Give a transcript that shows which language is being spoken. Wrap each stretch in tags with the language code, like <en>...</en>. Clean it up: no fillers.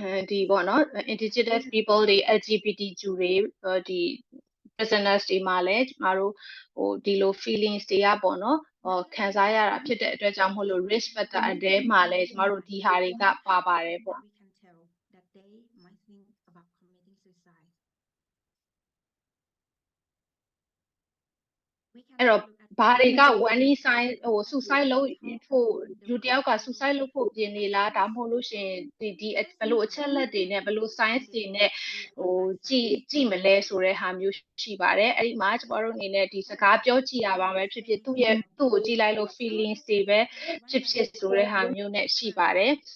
<my>ဒီပေါ့နော် indigenous people တွေ LGBT တွေဒီ prisoners တွေမှာလည်းကျမတို့ဒီလို feelings တွေကပေါ့နော်ခံစားရတာဖြစ်တဲ့အတွက်ကြောင့်မို့လို့ risk factor အတဲမှာလည်းကျမတို့ဒီဟာတွေကပါပါတယ်ပေါ့</my> <en>we can tell that they might think about committing suicide.</en> <my>အဲ့တော့ဘာတွေက warning sign suicide လုပ်ဖို့လူတယောက်က suicide လုပ်ဖို့ပြင်နေလားဒါမှမဟုတ်လို့ရှင်ဒီဘယ်လိုအချက်လက်တွေနဲ့ဘယ်လို signs တွေနဲ့ကြည့်မလဲဆိုတဲ့ဟာမျိုးရှိပါတယ်အဲ့ဒီမှာကျမတို့အနေနဲ့ဒီစကားပြောကြည့်ရပါမယ်ဖြစ်ဖြစ်သူ့ကိုကြည့်လိုက်လို့ feelings တွေပဲဖြစ်ဖြစ်ဆိုတဲ့ဟာမျိုးနဲ့ရှိပါတယ်</my>